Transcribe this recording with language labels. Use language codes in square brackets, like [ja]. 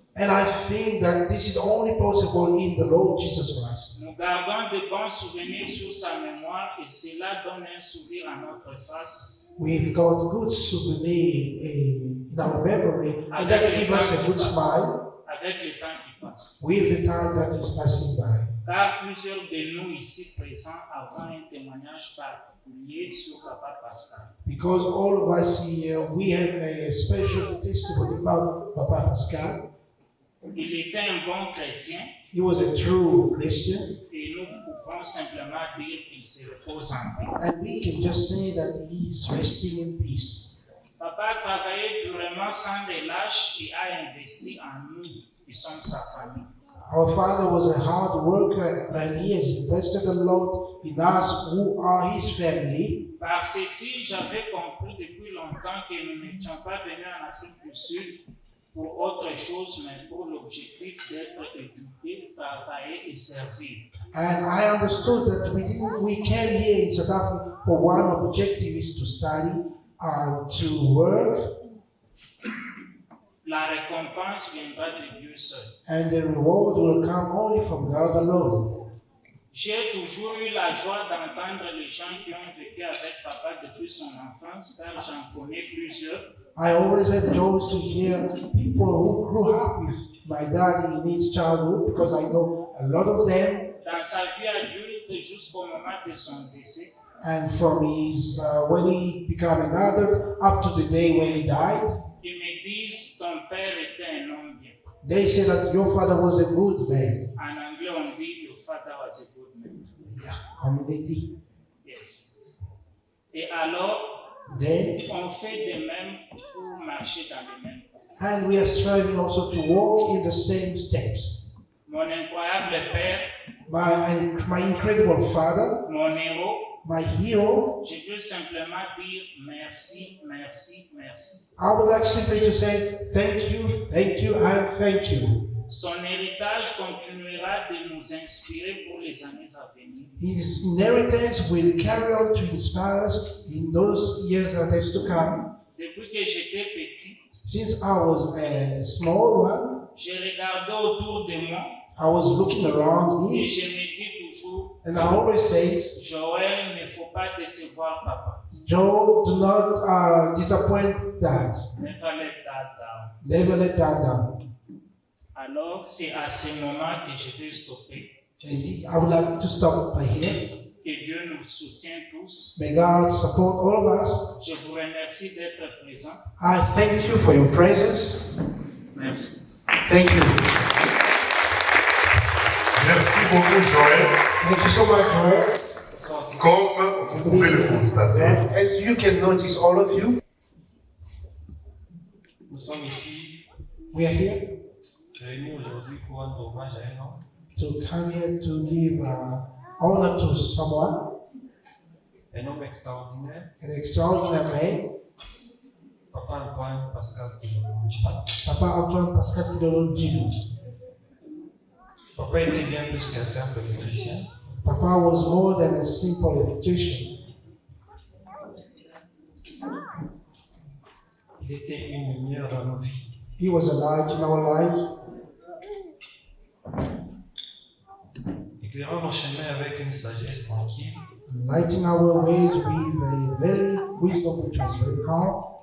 [en] And I think that this is only possible in the Lord Jesus Christ. [fr] Nous gardons de bons souvenirs sur sa mémoire et cela donne un sourire à notre face. [en] We've got good souvenir in our memory, and that gives us a good smile [fr] Avec le temps qui passe. [en] with the time that is passing by. [fr] Car plusieurs de nous ici présents avons un témoignage particulier sur Papa Pascal. [en] Because all of us here, we have a special testimony about Papa Pascal. [fr] Il était un bon chrétien [en] He was a true Christian, [fr] et nous pouvons simplement dire qu'il se repose en paix. [en] and we can just say that he is resting in peace. [fr] Papa a travaillé durement sans relâche et a investi en nous qui sommes sa famille. [en] Our father was a hard worker, and he has invested a lot in us who are his family. [fr] Par ceci, j'avais compris depuis longtemps que nous n'étions pas venus en Afrique du Sud pour autre chose, mais pour l'objectif d'être éduqués, travailler et servir. [en] And I understood that we came here in South Africa for one objective is to study and to work, [fr] La récompense viendra de Dieu seul. [en] and the reward will come only from God alone. [fr] J'ai toujours eu la joie d'entendre les gens qui ont vécu avec papa depuis son enfance, car j'en connais plusieurs. [en] I always had joy to hear people who grew up with my dad in his childhood because I know a lot of them. [fr] Dans sa vie adulte jusqu'au moment de son décès, [en] And from his, when he became an adult up to the day when he died, [fr] ils me disent ton père était un homme bien. [en] they said that your father was a good man. [fr] En anglais, on dit [en] your father was a good man. Community. [fr] Yes. Et alors, [en] Then, [fr] on fait de même pour marcher dans les mêmes pas. [en] and we are striving also to walk in the same steps. [fr] Mon incroyable père, [en] My incredible father, [fr] mon héros, [en] my hero, [fr] je peux simplement dire merci, merci, merci. [en] I would like simply to say thank you, and thank you. [fr] Son héritage continuera de nous inspirer pour les années à venir. [en] His inheritance will carry on to inspire us in those years that is to come. [fr] Depuis que j'étais petit, [en] Since I was a small one, [fr] je regardais autour de moi [en] I was looking around [fr] et [en] me, [fr] je me dis toujours, [en] and I always say, [fr] Joël, il ne faut pas décevoir papa. [en] Joe, do not disappoint Dad. Never let that down. Never let Dad down. [fr] Alors, c'est à ce moment que je vais stopper. [en] And I would like to stop by here. [fr] Que Dieu nous soutienne tous. [en] May God support all of us. [fr] Je vous remercie d'être présents. [en] I thank you for your presence. [fr] Merci. [en] Thank you. [fr] Merci beaucoup, Joël. [en] Thank you so much, Joel. [fr] Comme vous pouvez le constater, [en] As you can notice, all of you, [fr] Nous sommes ici [en] we are here [fr] réunis aujourd'hui pour rendre hommage à un homme, [en] to come here to give honor to someone, [fr] un homme extraordinaire, [en] an extraordinary man, [fr] Papa Antoine Pascal Kilolonji. [en] Papa Antoine Pascal Kilolonji. [fr] Papa était bien plus qu'un simple électricien. [en] Papa was more than a simple electrician. [fr] Il était une lumière dans nos vies. [en] He was a light in our life, [fr] Éclairant nos chemins avec une sagesse tranquille, [en] lighting our ways with a very wisdom which was very calm,